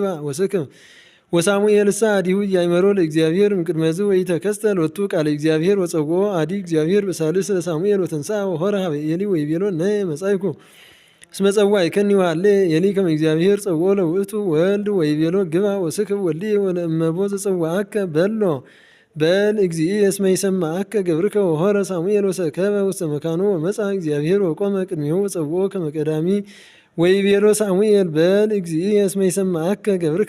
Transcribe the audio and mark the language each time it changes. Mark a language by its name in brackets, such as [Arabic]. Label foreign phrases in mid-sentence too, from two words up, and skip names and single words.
[Geez] ወስክብ ወሳሙኤልሰ አዲሁ ኢያእመሮ ለእግዚአብሔር እምቅድመዝ ወኢተከስተ ሎቱ ቃለ እግዚአብሔር ወጸውዖ አዲ እግዚአብሔር በሳልስ ለሳሙኤል ወተንሥአ ወሖረ ሀበ ኤሊ ወይቤሎ ነየ መጻእኩ እስመ ጸዋዕከኒ ወሀሌ ኤሊ ከመ እግዚአብሔር ጸውዖ ለውእቱ ወልድ ወይቤሎ ግባ ወስክብ ወልድየ ወለእመቦ ዘጸዋዐከ በሎ በል እግዚእየ እስመ ይሰምዐከ ገብርከ ወሖረ ሳሙኤል ወሰከበ ውስተ መካኑ ወመጽአ እግዚአብሔር ወቆመ ቅድሜሁ ወጸውዖ ከመ ቀዳሚ ወይቤሎ ሳሙኤል በል እግዚእየ እስመ ይሰምዐከ ገብርከ